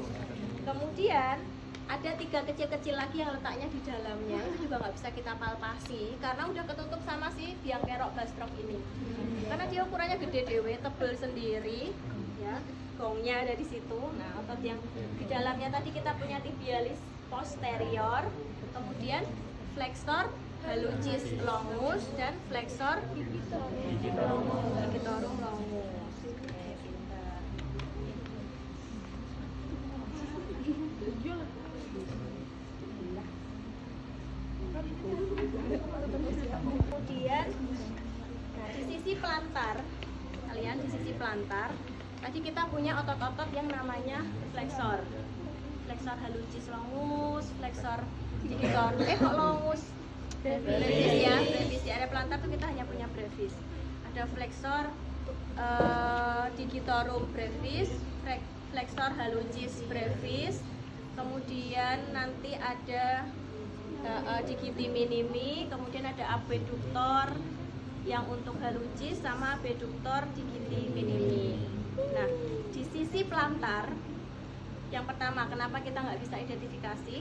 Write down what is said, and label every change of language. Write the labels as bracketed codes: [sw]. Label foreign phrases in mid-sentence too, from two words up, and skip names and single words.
[id] Kemudian ada tiga kecil-kecil lagi yang letaknya di dalamnya. Itu juga nggak bisa kita palpasi karena udah ketutup sama si biang kerok gastrok ini. Karena dia ukurannya gede dewe, tebel sendiri, ya. Gongnya ada di situ. Nah, otot yang di dalamnya tadi kita punya tibialis posterior, kemudian flexor hallucis longus dan flexor digitorum longus. Kemudian di sisi plantar, kalian di sisi plantar tadi kita punya otot-otot yang namanya flexor hallucis longus, flexor digitorum kok longus brevis ya, brevis di area plantar tuh kita hanya punya brevis. Ada flexor digitorum brevis, flexor hallucis brevis, kemudian nanti ada digiti minimi, kemudian ada abeduktor yang untuk hallucis sama abeduktor digiti minimi. Nah, di sisi plantar yang pertama, kenapa kita nggak bisa identifikasi?